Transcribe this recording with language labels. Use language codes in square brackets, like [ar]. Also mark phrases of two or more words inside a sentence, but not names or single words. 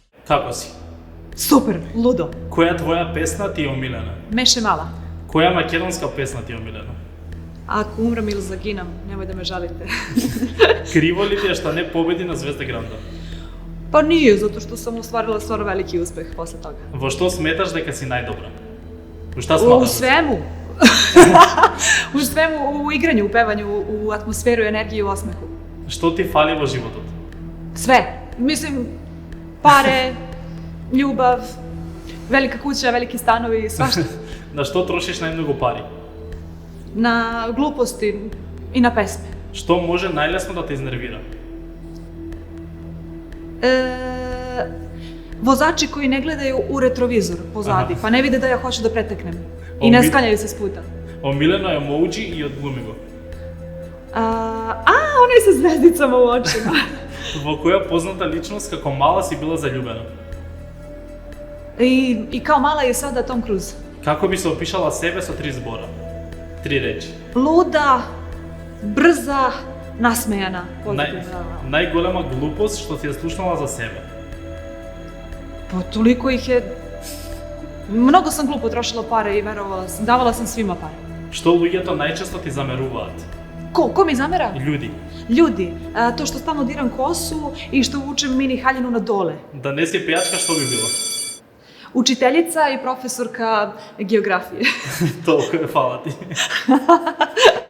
[sr] Тако си. Супер, лудо. [mk] Која твоја песна ти е омилена? Меше мала. Која македонска песна ти е омилена? Ако умрам или загинам, немој да ме жалите. Криво ли ти е што не победи на Звезда Гранда? [sr] Па nije, zato što sam ostvarila stvarno veliki uspeh posle toga. [mk] Во што сметаш дека си најдобра? [sr] Во šta U smatraš? svemu. U svemu, u igranju, u pevanju, u atmosferu, energiji, u osmehu. [mk] Што ти фали во животот? [sr] Sve. Mislim, pare, ljubav, velika kuća, veliki stanovi, svašta. [mk] На што трошиш најмногу пари? [sr] Na gluposti i na pesme. [mk] Што може најлесно да те изнервира? [sr] Vozači koji ne gledaju u retrovizor pozadi, pa ne vide da ja hoću da preteknem. I ne sklanjaju se s puta. [mk] Омилено емоуџи и одглуми го. [sr] Onaj sa zvezdicama u očima. [mk] Во која позната личност како мала си била заљубена? [sr] I kao mala je sada Tom Cruise. [mk] Како би се опишала себе со 3 збора? [sr] 3 речи. Luda, brza, nasmejana. Најголема глупост што си ја слушнала за себе? Pa toliko ih je... Mnogo sam glupo trošila pare i verovala sam, davala sam svima pare. [mk] Што луѓето најчесто ти замеруваат? [sr] Ko mi zamera? Људи. Ljudi, to što stalno diram kosu i što vučem mini haljinu na dole. Да не си пејачка, што би било? Učiteljica i profesorka geografije. [mk] Толку е, фала ти.